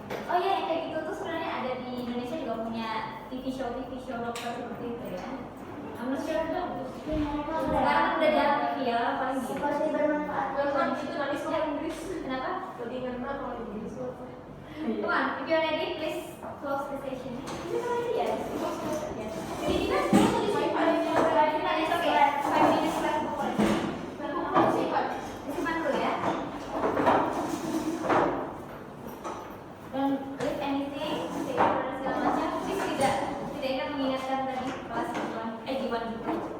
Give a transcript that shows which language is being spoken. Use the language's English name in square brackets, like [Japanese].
[Indonesian] Oh ya, yang kayak gitu tuh sebenarnya ada di Indonesia juga punya TV show dokter seperti itu ya. Kamu sure dong? Sekarang kan udah jarang TV ya, paling gitu. Pasti bermanfaat. Itu nanti sekolah Inggris. Kenapa? Jadi ngerti kalau Inggris. [English] Come on, if you're ready, please close the session. [Indonesian] Ini kan aja ya, close aja. Jadi kita sekarang tuh di sini. [English] 5 minutes, oke. 5 minutes left pokoknya. [Indonesian] Disimpan dulu ya. [English] Don't leave anything, take over [Indonesian] dan segala macam. Please tidak ingat mengingatkan tadi kelas G1 gitu.